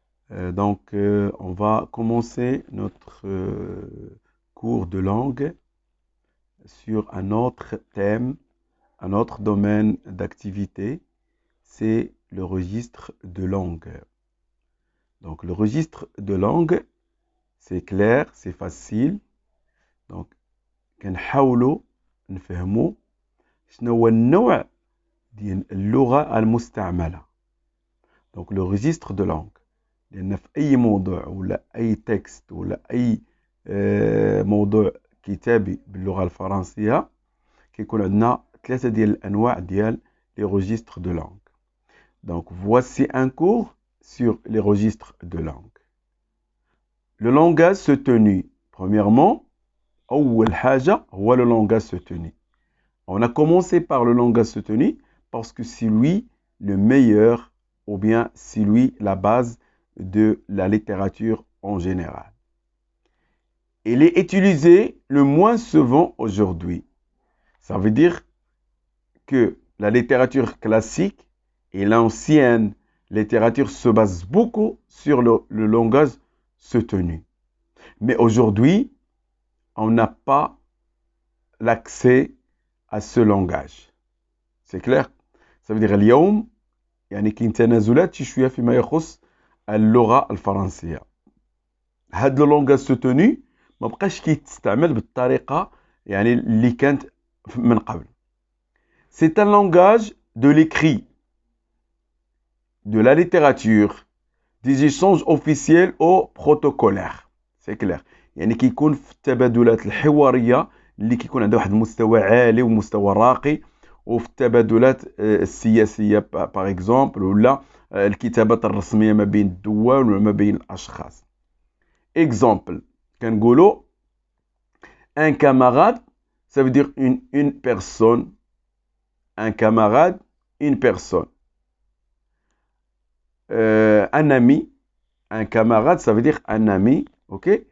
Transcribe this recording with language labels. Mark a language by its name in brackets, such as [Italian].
[French] On va commencer notre cours de langue sur un autre thème, un autre domaine d'activité, c'est le registre de langue. Donc le registre de langue, c'est clair, c'est facile. [Arabic] Donc, كنحاولوا نفهموا شنو هو النوع ديال اللغة المستعملة. دونك لو ريجستر دو لانغ، لأن في أي موضوع ولا أي تكست ولا أي موضوع كتابي باللغة الفرنسية كيكون عندنا ثلاثة ديال الأنواع ديال لي ريجستر دو لانغ. [French] دونك voici un cours sur les registres de langue. Le langage soutenu, premièrement, [Arabic] أول حاجة هو [French] le langage soutenu. On a commencé par le langage soutenu parce que c'est lui le meilleur ou bien c'est lui la base de la littérature en général. Il est utilisé le moins souvent aujourd'hui. Ça veut dire que la littérature classique et l'ancienne littérature se basent beaucoup sur le langage soutenu. Mais aujourd'hui, on n'a pas l'accès à ce langage. C'est clair? Ça veut dire [Arabic] اليوم يعني كاين تنازلات شي شويه فيما يخص اللغه الفرنسيه. هاد لو لونغاج سوتوني ما بقاش كيتستعمل بالطريقه يعني اللي كانت من قبل. [French] C'est un langage de l'écrit, de la littérature, des échanges officiels ou protocolaires. C'est clair. [Arabic] يعني كيكون في التبادلات الحواريه اللي كيكون عندها واحد المستوى عالي ومستوى راقي، وفي التبادلات السياسيه باغ اكزومبل ولا الكتابات الرسميه ما بين الدول وما بين الاشخاص. اكزومبل كنقولوا [French] un camarade, ça veut dire une personne. Un camarade, une personne. Un ami, un camarade, ça veut dire un ami, ok?